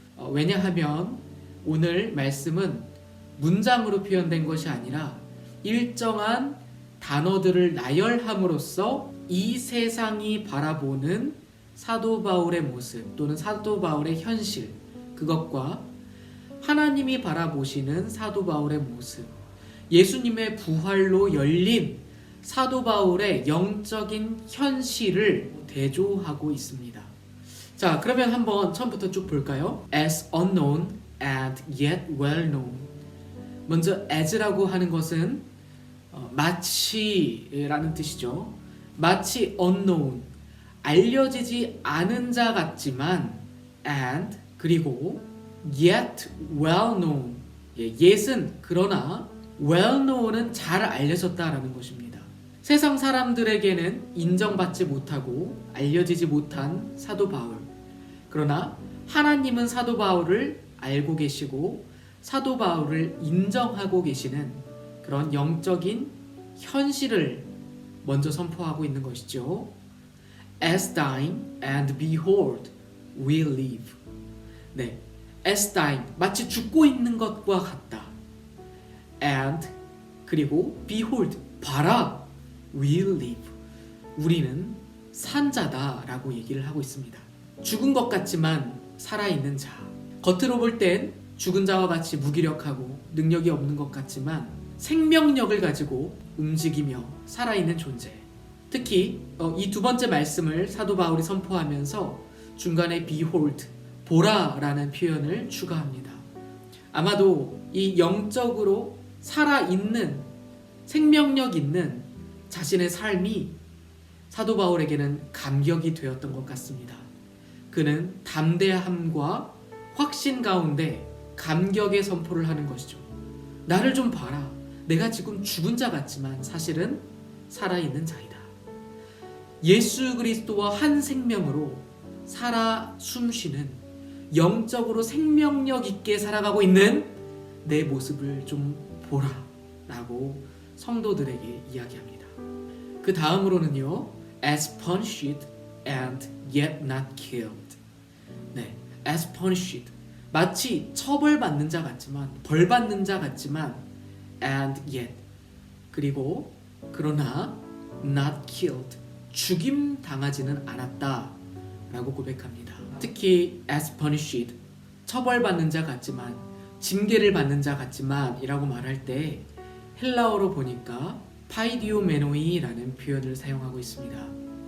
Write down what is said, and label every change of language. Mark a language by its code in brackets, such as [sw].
[ko] 왜냐하면 오늘 말씀은 문장으로 표현된 것이 아니라 일정한 단어들을 나열함으로써 이 세상이 바라보는 사도 바울의 모습 또는 사도 바울의 현실, 그것과 하나님이 바라보시는 사도 바울의 모습, 예수님의 부활로 열린 사도 바울의 영적인 현실을 대조하고 있습니다. 자, 그러면 한번 처음부터 쭉 볼까요? [en] As unknown and yet well known. [ko] 먼저 as라고 하는 것은 마치라는 뜻이죠. 마치 [en] unknown, [ko] 알려지지 않은 자 같지만 [en] and [ko] 그리고 [en] yet well known, [ko] yet은 그러나 well known은 잘 알려졌다라는 것입니다. 세상 사람들에게는 인정받지 못하고 알려지지 못한 사도 바울, 그러나 하나님은 사도 바울을 알고 계시고 사도 바울을 인정하고 계시는 그런 영적인 현실을 먼저 선포하고 있는 것이죠. [en] As dying and behold, we live. [ko] 네, [en] as dying, [ko] 마치 죽고 있는 것과 같다. [en] And [ko] 그리고 [en] behold, [ko] 봐라, [en] we live. [ko] 우리는 산 자다라고 얘기를 하고 있습니다. 죽은 것 같지만 살아있는 자. 겉으로 볼 땐 죽은 자와 같이 무기력하고 능력이 없는 것 같지만 생명력을 가지고 움직이며 살아있는 존재. 특히 이 두 번째 말씀을 사도 바울이 선포하면서 중간에 behold, 보라라는 표현을 추가합니다. 아마도 이 영적으로 살아있는, 생명력 있는 자신의 삶이 사도 바울에게는 감격이 되었던 것 같습니다. 그는 담대함과 확신 가운데 감격의 선포를 하는 것이죠. 나를 좀 봐라. 내가 지금 죽은 자 같지만 사실은 살아있는 자이다. 예수 그리스도와 한 생명으로 살아 숨쉬는, 영적으로 생명력 있게 살아가고 있는 내 모습을 좀 보라 라고 성도들에게 이야기합니다. 그 다음으로는요, [en] as punished and yet not killed. [ko] 네, [en] as punished, [ko] 마치 처벌받는 자 같지만, 벌받는 자 같지만 [en] and yet, [ko] 그리고 그러나 [en] not killed, [ko] 죽임 당하지는 않았다 라고 고백합니다. 특히 [en] as punished, [ko] 처벌받는 자 같지만, 징계를 받는 자 같지만 이라고 말할 때 헬라어로 보니까 파이디오메노이라는 표현을 사용하고 있습니다.